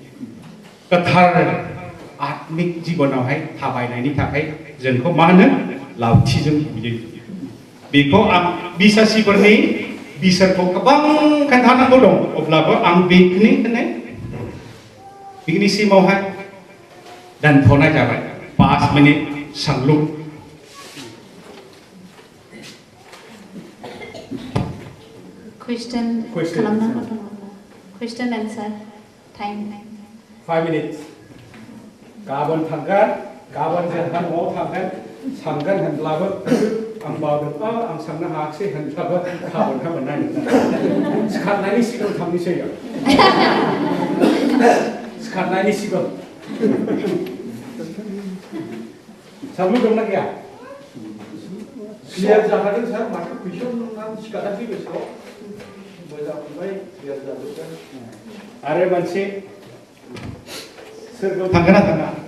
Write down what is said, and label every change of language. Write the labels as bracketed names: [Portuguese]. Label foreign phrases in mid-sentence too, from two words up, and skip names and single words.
[Bodo] गोथार आत्मिक जिबनावहाय थाबायनायनि थाखाय जोंखौ मा होनो लावथिजों बुयो बेखौ आं बिसासिफोरनि बिसोरखौ गोबां खोन्थानांगौ दं अब्लाबो आं बेखिनिसिमावहाय दोनथ'नाय जाबाय 5 मिनिट सांलु Question खालामनांगौ दङ [English] question answer time 5 minutes [Bodo] गाबोन थांगोन गाबोन जोंहा न'आव थांगोन सांगोन होनब्लाबो आं बावदों आं सांनो हायाखै होनब्लाबो गाबोन मोननाय नङा सिखारनायनि सिगां थांनोसै सिखारनायनि सिगां सांलु दंना गैया क्लियार जाखादों सार माथो कुइसन सिखाराखै गोसोआव मोजां मोनबाय क्लियार जाजोबदों आरो मोनसे सोरगोआव थांगोन ना थाङा